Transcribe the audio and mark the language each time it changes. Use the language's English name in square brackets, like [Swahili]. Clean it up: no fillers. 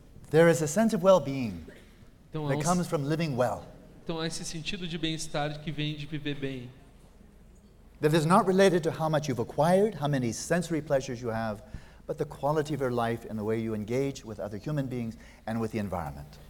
[English] There is a sense of well-being that comes from living well. [Portuguese] Então, há esse sentido de bem-estar que vem de viver bem. [English] That is not related to how much you've acquired, how many sensory pleasures you have, but the quality of your life and the way you engage with other human beings and with the environment.